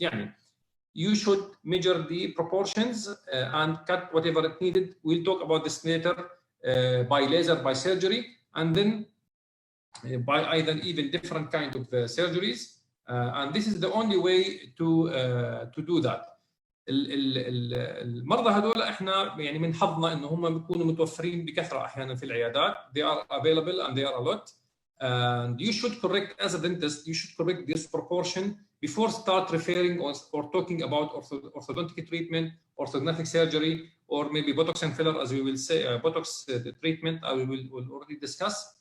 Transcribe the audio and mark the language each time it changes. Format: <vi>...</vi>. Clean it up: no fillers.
<en>يعني you should measure the proportions and cut whatever it needed. We'll talk about this later by laser, by surgery, and then by either even different kind of surgeries. And this is the only way to do that.</en> <ar>المرضى هذول احنا يعني من حظنا انه هم بيكونوا متوفرين بكثره احيانا في العيادات.</ar> <en>They are available and they are a lot. And you should correct, as a dentist, you should correct this proportion before start referring or talking about orthodontic treatment, orthodontic surgery, or maybe Botox and filler, as we will say, Botox treatment, we will already discuss.</en>